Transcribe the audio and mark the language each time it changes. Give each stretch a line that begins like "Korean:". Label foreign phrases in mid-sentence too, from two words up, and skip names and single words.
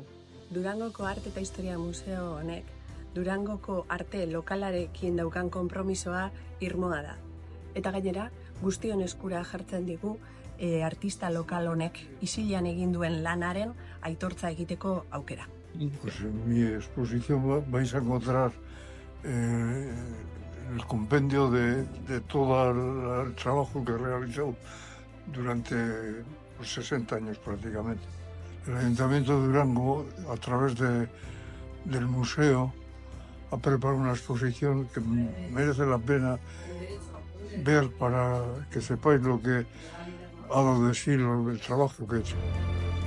Basque: Durangoko Arte eta Historia Museo honek Durangoko arte lokalarekin daukan konpromisoa irmoa da. Eta gainera, guztion eskura jartzen digu artista lokal honek isilean egin duen lanaren aitortza egiteko aukera.
Spanish: Pues en mi exposición vais a encontrar el compendio de todo el trabajo que he realizado durante 60 años prácticamente. El Ayuntamiento de Durango, a través del museo, ha preparado una exposición que merece la pena ver para que sepáis lo que ha dado de sí el trabajo que he hecho.